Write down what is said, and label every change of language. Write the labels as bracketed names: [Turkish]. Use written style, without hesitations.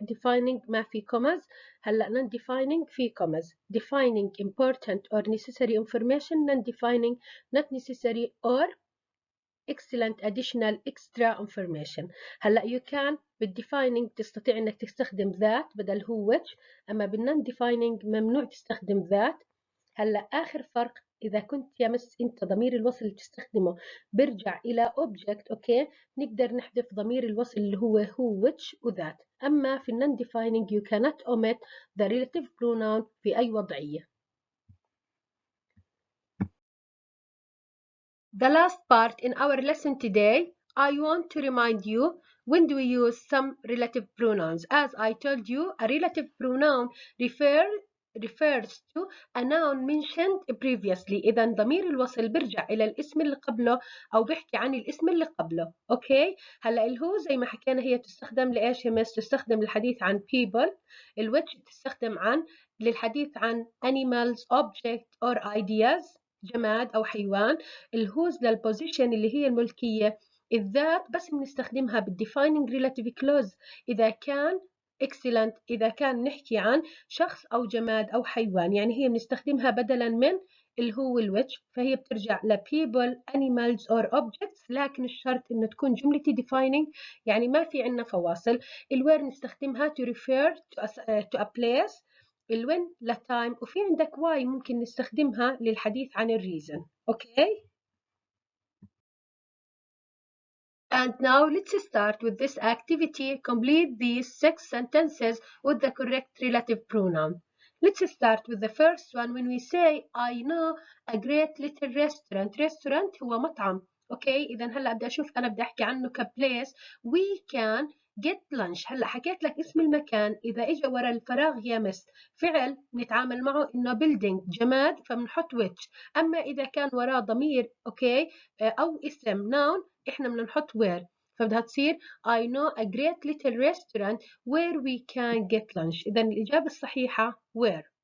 [Arabic] defining ما في commas، هلا non-defining في commas. [English] defining important or necessary information، non-defining not necessary or excellent additional extra information. [Arabic] هلا you can بالdefining تستطيع انك تستخدم ذات بدل هو which، اما بالnon defining ممنوع تستخدم ذات. هلا اخر فرق اذا كنت يا مس انت ضمير الوصل اللي بتستخدمه برجع الى object اوكي، نقدر نحذف ضمير الوصل اللي هو which وذات. اما في [English] non defining you cannot omit the relative pronoun [Arabic] في اي وضعية. [English] The last part in our lesson today, I want to remind you when do we use some relative pronouns. As I told you, a relative pronoun refers to a noun mentioned previously. [Arabic] إذا ضمير الوصل برجع إلى الاسم اللي قبله أو بحكي عن الاسم اللي قبله. أوكي، هلا الهو زي ما حكينا هي تستخدم لإيش يا مس؟ تستخدم للحديث عن people. الويتش تستخدم للحديث عن animals, object or ideas جماد أو حيوان. الهوز للبوزيشن اللي هي الملكية. الذات بس بنستخدمها بالdefining relative clause إذا كان excellent، إذا كان نحكي عن شخص أو جماد أو حيوان، يعني هي بنستخدمها بدلا من اللي هو which، فهي بترجع ل [English] people animals or objects، [Arabic] لكن الشرط إنه تكون جملتي defining، يعني ما في عنا فواصل. الwhere نستخدمها [English] to refer to a place، [Arabic] الwhen لtime، وفي عندك why ممكن نستخدمها للحديث عن الreason. [English] Okay. And now let's start with this activity. Complete these 6 sentences with the correct relative pronoun. Let's start with the first one. When we say I know a great little restaurant. [Arabic] Restaurant هو مطعم. اوكي، اذا هلا بدي اشوف انا بدي احكي عنه كبليس. [English] We can get lunch. [Arabic] هلا حكيت لك اسم المكان، اذا اجى ورا الفراغ يمس فعل نتعامل معه انه building جماد فبنحط which. اما اذا كان وراه ضمير اوكي او اسم noun احنا بدنا نحط where. فبدها تصير [English] I know a great little restaurant where we can get lunch. [Arabic] إذا الإجابة الصحيحة where.